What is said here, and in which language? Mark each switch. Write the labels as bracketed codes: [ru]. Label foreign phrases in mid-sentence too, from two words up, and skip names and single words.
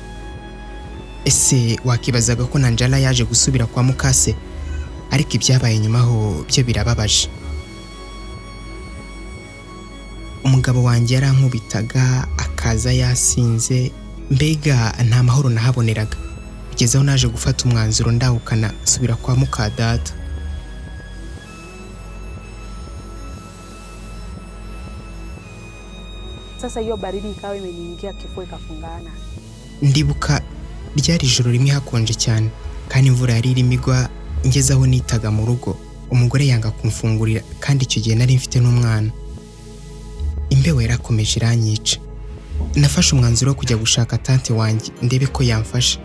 [rw] Ese wakibazaga ko Nanjala yaje gusubira kwa mukase, ariko ibyabaye nyuma ho byo birababaje. Umugabo wanjye yarankubitaga akaza yasinze, mbega nta mahoro nahaboneraga. Kugezaho naje gufata umwanzuro ndahukana subira kwa mukadata. [sw] Sasa hiyo baridi ikawa imeniingia, kifua ikafungana. [rw] Ndibuka ryari ijoro rimwe hakonje cyane kandi imvura yari irimo igwa. Ngezaho nitaga mu rugo, umugore yanga kumfungurira kandi icyo gihe nari mfite n'umwana. Imbeho yarakomeje iranyica. Nafashe umwanzuro wo kujya gushaka tante wanjye ndebe ko yamfasha.